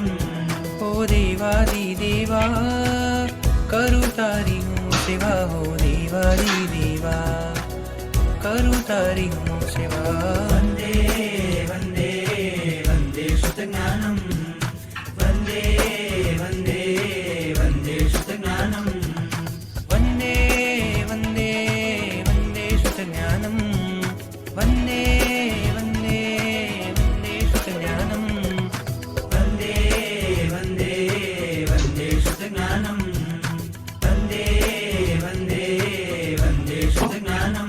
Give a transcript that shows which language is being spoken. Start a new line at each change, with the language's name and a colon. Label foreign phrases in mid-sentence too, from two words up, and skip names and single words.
Gujarati: હો દેવાદિદેવા કરું તારી હું સેવા, હો દેવાદિદેવા કરું તારી હું સેવા।
Sanskrit: वन्दे वन्दे वन्दे श्रुतज्ञानं वन्दे वन्दे वन्दे श्रुतज्ञानं। वन्दे वन्दे वन्दे श्रुतज्ञानं वन्दे वन्दे वन्दे श्रुतज्ञानं वन्दे वन्दे वन्दे श्रुतज्ञानं वन्दे वन्दे वन्दे श्रुतज्ञानं।